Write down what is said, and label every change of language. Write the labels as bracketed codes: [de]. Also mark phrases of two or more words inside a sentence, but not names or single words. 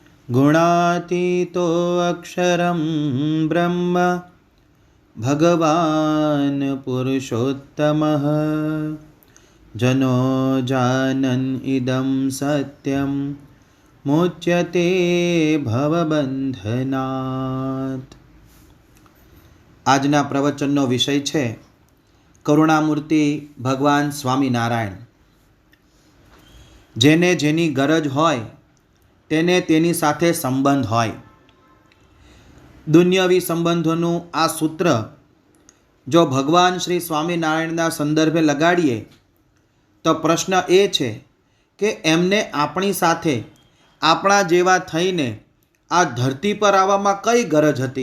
[sa] गुणातीतो अक्षरं ब्रह्म भगवान् पुरुषोत्तमः जनो जानन् इदं सत्यं मुच्यते भवबंधनात्। [gu] આજના પ્રવચનનો વિષય છે કરુણામૂર્તિ ભગવાન સ્વામિનારાયણ। જેને જેની ગરજ હોય તેને તેની સાથે સંબંધ હોય। દુન્યવી સંબંધોનું આ સૂત્ર જો ભગવાન શ્રી સ્વામિનારાયણના સંદર્ભે લગાડીએ તો પ્રશ્ન એ છે કે એમને આપણી સાથે આપણા જેવા થઈને આ ધરતી પર આવવામાં કઈ ગરજ હતી?